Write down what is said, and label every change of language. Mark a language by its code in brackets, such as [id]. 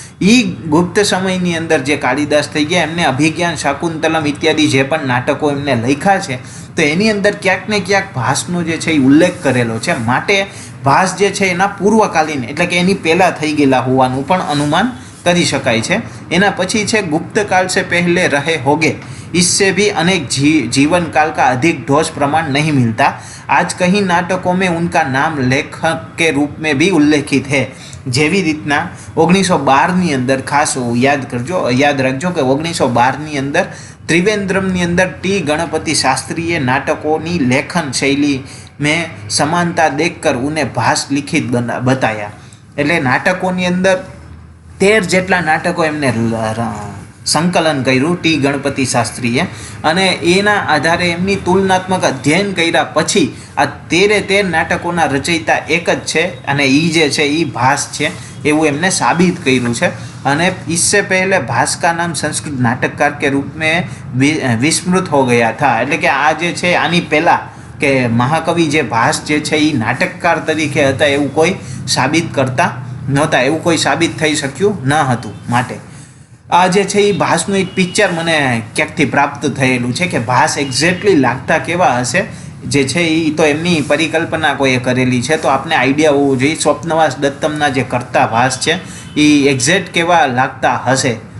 [gu] એ ગુપ્ત સમયની અંદર જે કાલિદાસ થઈ ગયા એમને અભિજ્ઞાન શાકુંતલમ ઇત્યાદિ જે પણ નાટકો એમને લખ્યા છે, તો એની અંદર ક્યાંક ને ક્યાંક ભાસનો જે છે એ ઉલ્લેખ કરેલો છે. માટે ભાસ જે છે એના પૂર્વકાલીન, એટલે કે એની પહેલાં થઈ ગયેલા હોવાનું પણ અનુમાન કરી શકાય છે. એના પછી છે ગુપ્તકાળ [hi] से पहले रहे होगे, इससे भी अनेक जीवन काल का अधिक ठोस प्रमाण नहीं मिलता. आज कहीं नाटकों में उनका नाम लेखक के रूप में भी उल्लेखित है. [gu] જેવી રીતના 1912ની અંદર ખાસ યાદ રાખજો કે 1912ની અંદર ત્રિવેન્દ્રમની અંદર ટી ગણપતિ શાસ્ત્રીએ નાટકોની લેખન શૈલી [hi] મેં સમાનતા દેખકર ઉને ભાસ લિખિત બતાયા. [gu] એટલે નાટકોની અંદર 13 જેટલા નાટકો એમને સંકલન કર્યું ટી ગણપતિ શાસ્ત્રીએ, અને એના આધારે એમની તુલનાત્મક અધ્યયન કર્યા પછી આ 13 નાટકોના રચયિતા એક જ છે, અને એ જે છે એ ભાસ છે એવું એમને સાબિત કર્યું છે. [hi] અને इससे पहले भास का नाम संस्कृत नाटककार के रूप में विस्मृत हो गया था. [gu] એટલે કે આ જે છે આની પહેલાં કે મહાકવિ જે ભાસ જે છે એ નાટકકાર તરીકે હતા એવું કોઈ સાબિત કરતા નહોતા, એવું કોઈ સાબિત થઈ શક્યું ન હતું. માટે આ જે છે એ ભાસનું એક પિક્ચર મને ક્યાંકથી પ્રાપ્ત થયેલું છે કે ભાસ એક્ઝેક્ટલી લાગતા કેવા હશે જે છે એ તો એમની પરિકલ્પના કોઈએ કરેલી છે, તો આપને આઈડિયા હોવો જોઈએ સ્વપ્નવાસ દત્તમના જે કરતા ભાસ છે એ એક્ઝેક્ટ કેવા લાગતા હશે.